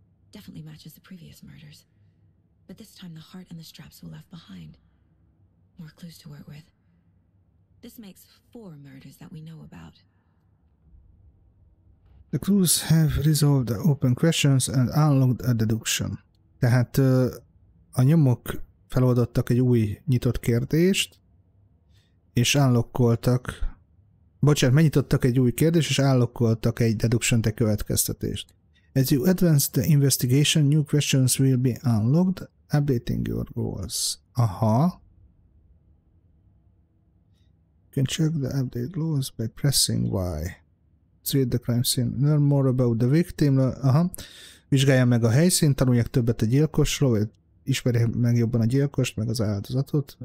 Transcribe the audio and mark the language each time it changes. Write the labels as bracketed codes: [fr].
[en] Definitely matches the previous murders. But this time the heart and the straps were left behind. More clues to work with. This makes 4 murders that we know about. The clues have resolved the open questions and unlocked a deduction. [hu] Tehát a nyomok feloldottak egy új nyitott kérdést, és unlockoltak. Bocsánat, megnyitottak egy új kérdést, és unlockoltak egy deduction, egy következtetést. [en] As you advance the investigation, new questions will be unlocked, updating your goals. Aha. You can check the update goals by pressing Y. Read the crime scene. Learn more about the victim. Aha. [hu] Vizsgálja meg a helyszínt, tanulják többet a gyilkosról, vagy ismerje meg jobban a gyilkost, meg az áldozatot.